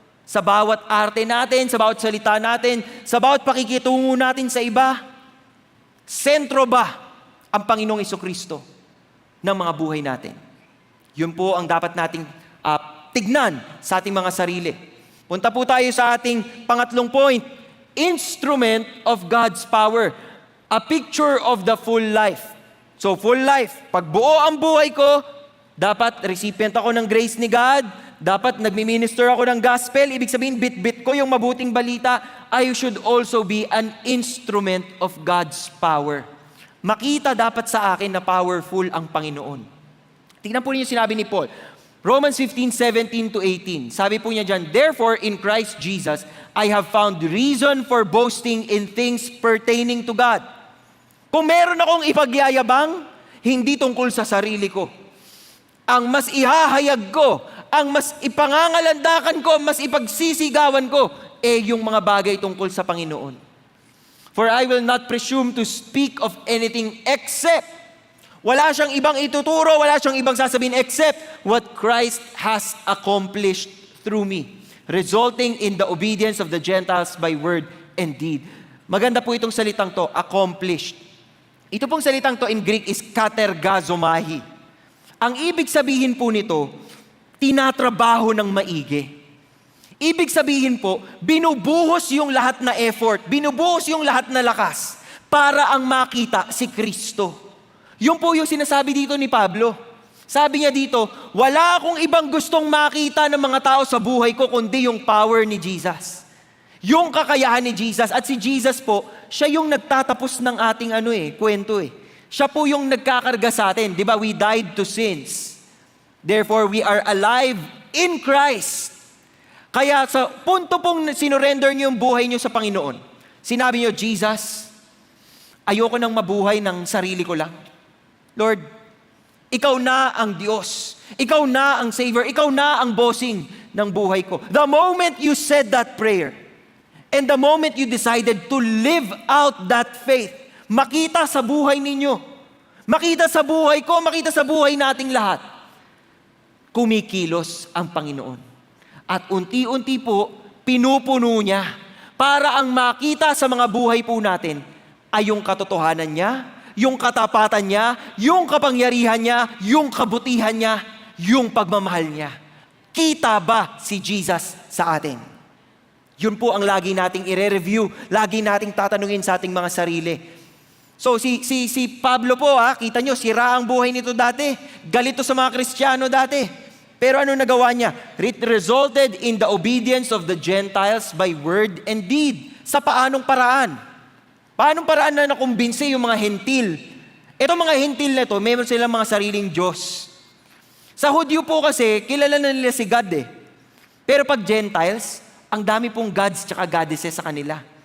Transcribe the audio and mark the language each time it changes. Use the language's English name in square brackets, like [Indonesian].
[Filipino] Sa bawat arte natin, sa bawat salita natin, sa bawat pakikitungo natin sa iba, sentro ba ang Panginoong Jesucristo ng mga buhay natin? Yun po ang dapat nating tignan sa ating mga sarili. Punta po tayo sa ating pangatlong point. [English] Instrument of God's power. A picture of the full life. So full life. [Filipino] Pag buo ang buhay ko, dapat recipient ako ng grace ni God. Dapat nagmi-minister ako ng gospel. Ibig sabihin, bit-bit ko yung mabuting balita. [English] I should also be an instrument of God's power. [Filipino] Makita dapat sa akin na powerful ang Panginoon. Tingnan po niyo sinabi ni Paul. Romans 15:17-18. Sabi po niya dyan, [English] therefore in Christ Jesus, I have found reason for boasting in things pertaining to God. [Filipino] Kung meron akong ipagyayabang, hindi tungkol sa sarili ko. Ang mas ihahayag ko, ang mas ipangangalandakan ko, mas ipagsisigawan ko, yung mga bagay tungkol sa Panginoon. [English] For I will not presume to speak of anything except, [Filipino] wala siyang ibang ituturo, wala siyang ibang sasabihin [English] except what Christ has accomplished through me, resulting in the obedience of the Gentiles by word and deed. [Filipino] Maganda po itong salitang to, accomplished. Ito pong salitang to in Greek is katergazomahi. Ang ibig sabihin po nito, tinatrabaho ng maigi. Ibig sabihin po, binubuhos yung lahat na effort, binubuhos yung lahat na lakas para ang makita si Kristo. Yun po yung sinasabi dito ni Pablo. Sabi niya dito, wala akong ibang gustong makita ng mga tao sa buhay ko kundi yung power ni Jesus. Yung kakayahan ni Jesus. At si Jesus po, siya yung nagtatapos ng ating kwento eh. Siya po yung nagkakarga sa atin. Di ba? [English] We died to sins. Therefore, we are alive in Christ. [Filipino] Kaya sa punto pong sinurrender niyo yung buhay niyo sa Panginoon, sinabi niyo, Jesus, ayoko nang mabuhay ng sarili ko lang. Lord, ikaw na ang Diyos. Ikaw na ang Savior. Ikaw na ang bossing ng buhay ko. [English] The moment you said that prayer, and the moment you decided to live out that faith, [Filipino] makita sa buhay ninyo, makita sa buhay ko, makita sa buhay nating lahat, kumikilos ang Panginoon. At unti-unti po, pinupuno niya para ang makita sa mga buhay po natin ay yung katotohanan niya, yung katapatan niya, yung kapangyarihan niya, yung kabutihan niya, yung pagmamahal niya. Kita ba si Jesus sa atin? Yun po ang lagi nating i-review, lagi nating tatanungin sa ating mga sarili. So si Pablo po, kita nyo, sira ang buhay nito dati. Galito sa mga Kristiyano dati. Pero ano nagawa niya? [English] It resulted in the obedience of the Gentiles by word and deed. [Filipino] Sa paanong paraan? Paanong paraan na nakumbinsi yung mga hentil? Ito mga hentil na ito, mayroon silang mga sariling Diyos. Sa Hudyo po kasi, kilala na nila si God eh. Pero pag Gentiles, ang dami pong gods tsaka goddesses sa kanila.